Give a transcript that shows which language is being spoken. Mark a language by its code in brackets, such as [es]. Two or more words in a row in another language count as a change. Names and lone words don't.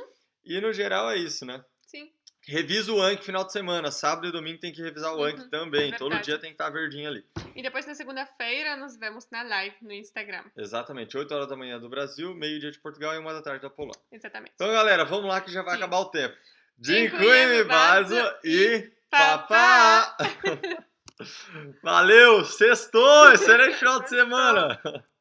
[pt] E no geral é isso, né? Sim. Revisa o Anki final de semana. Sábado e domingo tem que revisar o Anki também. Todo verdade. dia tem que estar verdinho ali. E depois na segunda-feira nos vemos na live no Instagram. Exatamente. 8 horas da manhã do Brasil, meio-dia de Portugal e 1 da tarde da Polônia. Exatamente. Então, galera, vamos lá que já vai Sim. acabar o tempo. [pl] Dziękujemy Dziękujemy bardzo bardzo [pt] e papá! papá! Valeu, sextou! Excelente final de semana!